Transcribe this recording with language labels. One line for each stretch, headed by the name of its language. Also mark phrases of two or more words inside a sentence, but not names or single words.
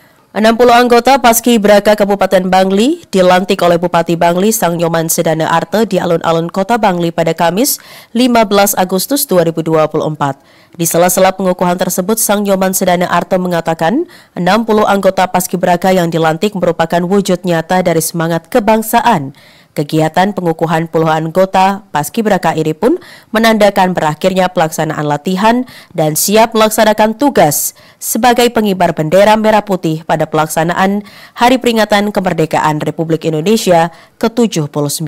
Indonesian: 60 anggota Paskibraka Kabupaten Bangli dilantik oleh Bupati Bangli Sang Nyoman Sedana Arte di alun-alun Kota Bangli pada Kamis 15 Agustus 2024. Di sela-sela pengukuhan tersebut, Sang Nyoman Sedana Arte mengatakan 60 anggota Paskibraka yang dilantik merupakan wujud nyata dari semangat kebangsaan. Kegiatan pengukuhan puluhan anggota Paskibraka ini pun menandakan berakhirnya pelaksanaan latihan dan siap melaksanakan tugas sebagai pengibar bendera merah putih pada pelaksanaan Hari Peringatan Kemerdekaan Republik Indonesia ke-79.